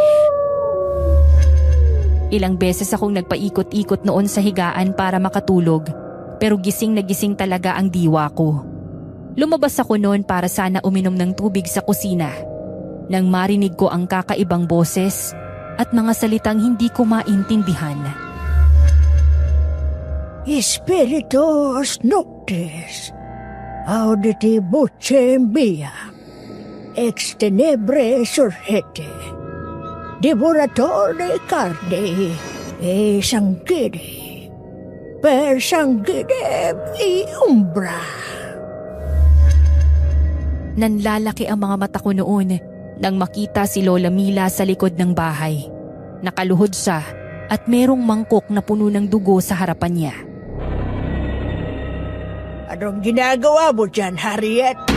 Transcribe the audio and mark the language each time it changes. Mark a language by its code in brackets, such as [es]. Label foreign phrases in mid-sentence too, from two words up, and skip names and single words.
[tl] Ilang beses akong nagpaikot-ikot noon sa higaan para makatulog, pero gising na gising talaga ang diwa ko. Lumabas ako noon para sana uminom ng tubig sa kusina. Nang marinig ko ang kakaibang boses at mga salitang hindi ko maintindihan. [la] Spiritus noctis, auditi bucem mia, ex tenebre surgete, devoratore carne, e sanguine, per sanguine e umbra. [tl] Nanlalaki ang mga mata ko noon nang makita si Lola Mila sa likod ng bahay. Nakaluhod siya at merong mangkok na puno ng dugo sa harapan niya. Anong ginagawa mo dyan, Harriet?